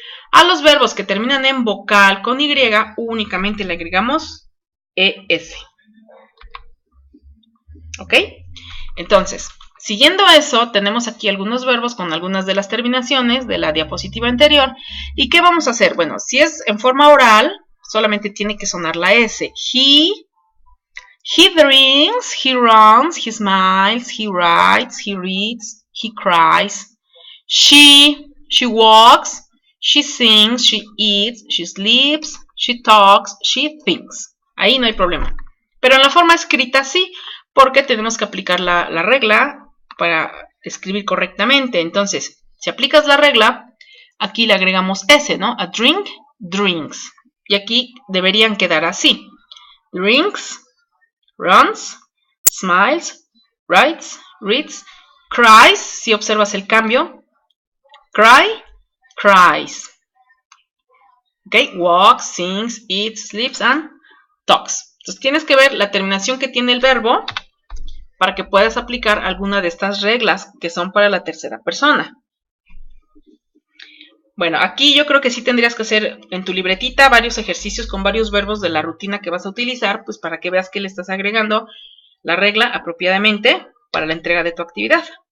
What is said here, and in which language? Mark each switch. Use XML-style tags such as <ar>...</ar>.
<es>A los verbos que terminan en vocal con Y, únicamente le agregamos ES. ¿Ok? Entonces, siguiendo eso, tenemos aquí algunos verbos con algunas de las terminaciones de la diapositiva anterior. ¿Y qué vamos a hacer? Bueno, si es en forma oral, solamente tiene que sonar la S.</es> <en>He drinks, he runs, he smiles, he writes, he reads, he cries. She walks, she sings, she eats, she sleeps, she talks, she thinks.</en> <es>Ahí no hay problema. Pero en la forma escrita sí, porque tenemos que aplicar la regla para escribir correctamente. Entonces, si aplicas la regla, aquí le agregamos S, ¿no? A drink, drinks. Y aquí deberían quedar así.</es> <en>Drinks, runs, smiles, writes, reads, cries,</en> <es>si observas el cambio,</es> <en>cry, cries. Okay, walks, sings, eats, sleeps and talks.</en> <es>Entonces tienes que ver la terminación que tiene el verbo para que puedas aplicar alguna de estas reglas que son para la tercera persona. Bueno, aquí yo creo que sí tendrías que hacer en tu libretita varios ejercicios con varios verbos de la rutina que vas a utilizar, pues para que veas que le estás agregando la regla apropiadamente para la entrega de tu actividad.</es>